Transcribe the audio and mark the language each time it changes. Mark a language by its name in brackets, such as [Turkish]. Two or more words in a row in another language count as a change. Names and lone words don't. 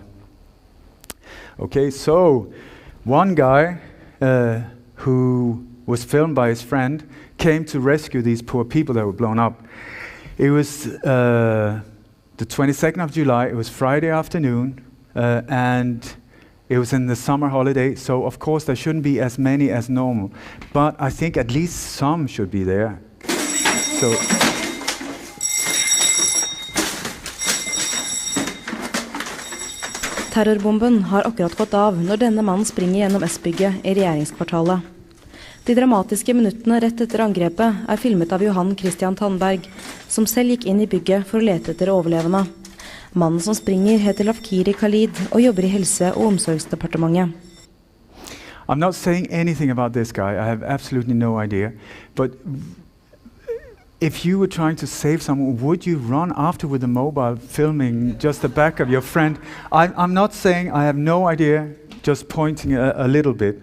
[English] Okay, so one guy who was filmed by his friend came to rescue these poor people that were blown up. It was the 22nd of July, it was Friday afternoon, and it was in the summer holiday, so of course there shouldn't be as many as normal. But I think at least some should be there. So [Norwegian] Terrorbomben har akkurat gått av når denne mannen springer gjennom S-bygget i regjeringskvartalet. De dramatiske minuttene rett etter angrepet er filmet av Johan Christian Tandberg, som selv gikk inn i bygget for å lete etter overlevende. Mannen som springer heter Lafkiri Khalid og jobber i Helse- og omsorgsdepartementet. [English] I'm not saying anything about this guy. I have absolutely no idea. But if you were trying to save someone, would you run after with a mobile filming just the back of your friend? I'm not saying I have no idea, just pointing a little bit.